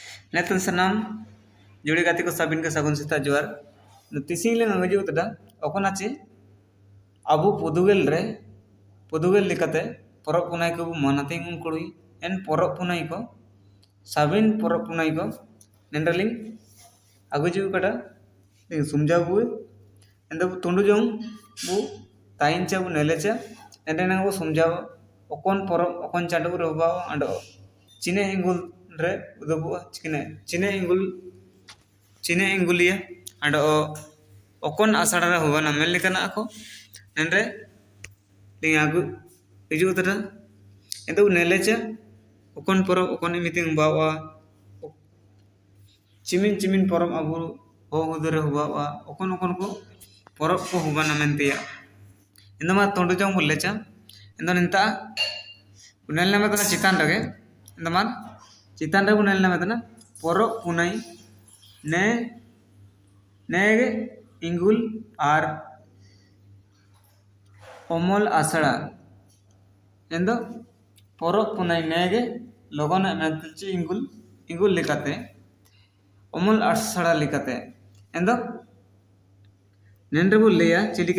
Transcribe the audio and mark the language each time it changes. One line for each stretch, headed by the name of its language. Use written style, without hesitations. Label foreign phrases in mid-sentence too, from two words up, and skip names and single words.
Mundari: नेतन सनाम जुड़ी गाती को साबिन के सगुन सीता जुआर तिसिंग ले नगजु तदा ओकोनाचे अबु पुदुगेल लिकाते परब पुनाई को मनाते कुड़ी एन परब पुनाई को साबिन परब पुनाई को नेंडलिंग अगुजु कटा सुमजाबु एंदा तुंडु जों बु ताइंचा बु नेलेचा एंडे नंगो सुमजाव ओकोन परब ओकोन चांडु रोबा अंडो चिने इंगुल रे उदबु चिने इंगुलिया अंडो ओकोन आसाड़ा रे होगा ना मेल लिकना को नेंडे लिंग आगु इजु तरा एंदा नेलेचा ओकोन परब ओकोन मिटिंग बावा चिमिन परब अबु हो उदरे हुआ ओकोन को परब को हुआ ना मेंतिया इंदमा तोंडु जों बुलेचा इंदो निंता उनेल नामे तना चितान रगे इंदमा चितान रे उनेल नामे तना परब पुनाई नेगे इंगुल आर ओमल आसड़ा एंदो परब पुनाई नेगे लगन मेंतची इंगुल लिकाते ओमल आसड़ा लिकाते एंदो नेंडे बुलेया चिलिके